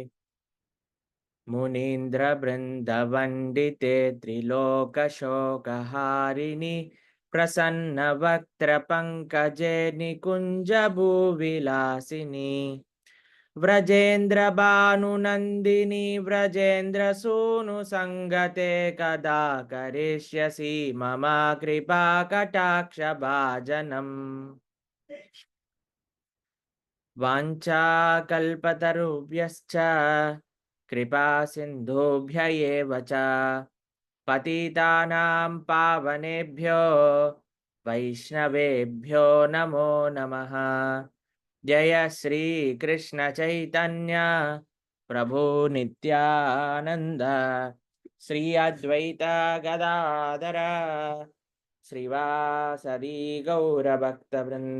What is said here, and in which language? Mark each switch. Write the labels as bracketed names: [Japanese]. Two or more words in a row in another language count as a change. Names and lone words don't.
[Sanskrit] మునీంద్ర బృందవండితే త్రిలోకశోకహారిణి, ప్రసన్న వక్త్ర పంకజే నికుంజ భూవిలాసిని, వ్రజేంద్ర భానునందిని వ్రజేంద్ర సూను సంగతే, కదా కరిష్యసి మమ కృపా కటాక్ష భాజనం. వాంఛాకల్పతరుభ్యశ్చ కృపా సింధుభ్య ఏవ చ, పతితానాం పావనేభ్యో వైష్ణవేభ్యో నమో నమః. జయ శ్రీ కృష్ణ చైతన్య ప్రభు నిత్యానంద, శ్రీ అద్వైత గదాధర శ్రీవాసరి గౌరభక్త బృంద.